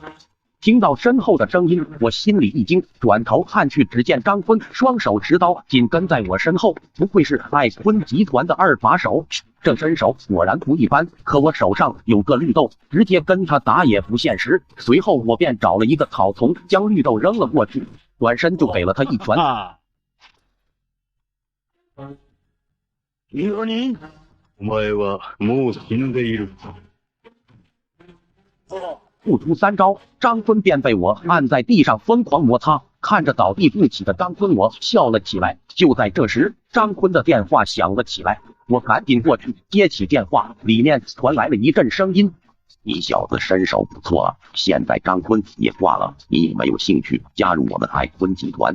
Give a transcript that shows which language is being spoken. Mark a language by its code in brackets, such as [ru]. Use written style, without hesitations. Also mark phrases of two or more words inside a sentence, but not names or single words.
[zh] 听到身后的声音，我心里一惊，转头看去，只见张坤双手持刀，紧跟在我身后。不愧是爱坤集团的二把手，这身手果然不一般。可我手上有个绿豆，直接跟他打也不现实。随后我便找了一个草丛，将绿豆扔了过去，转身就给了他一拳。 [ja] 何？お前はもう死んでいる。 [zh] 不出3招，张坤便被我按在地上疯狂摩擦。看着倒地不起的张坤，我笑了起来。就在这时，张坤的电话响了起来，我赶紧过去接起电话，里面传来了一阵声音：“你小子身手不错啊，现在张坤也挂了，你有没有兴趣加入我们爱坤集团？”